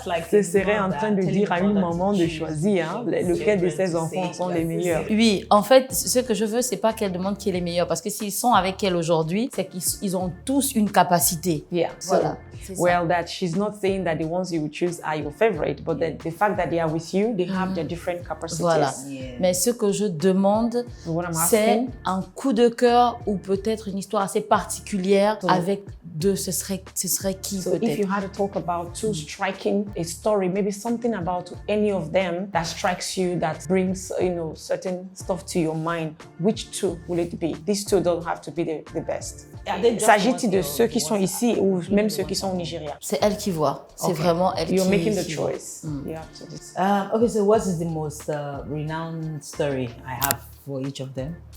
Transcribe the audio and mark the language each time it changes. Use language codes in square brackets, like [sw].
[fr] Ce serait en train de dire à une maman de choisir lequel de ses enfants sont les meilleurs. Oui, en fait, ce que je veux, c'est pas qu'elle demande qui est les meilleurs, parce que s'ils sont avec elle aujourd'hui, c'est qu'ils ont tous une capacité. [en] Yeah. [fr] Voilà. [en] Well, that she's not saying that the ones you would choose are your favorite, but the fact that they are with you, they have their different capacities. [fr] Voilà. Mais ce que je demande, c'est un coup de cœur ou peut-être une histoire assez particulière avec deux. Ce serait qui peut-être? [en] If you had to talk about two striking a story, maybe something about any of them that strikes you, that brings certain stuff to your mind, which two will it be? These two don't have to be the best. [fr] S'agit-il de ceux qui sont ici ou même ceux qui sont au Nigeria? C'est elle qui voit. C'est vraiment elle [en] You're [fr] qui [en] making the choice. You have to decide. Okay, so what is the most renowned story I have for each of them?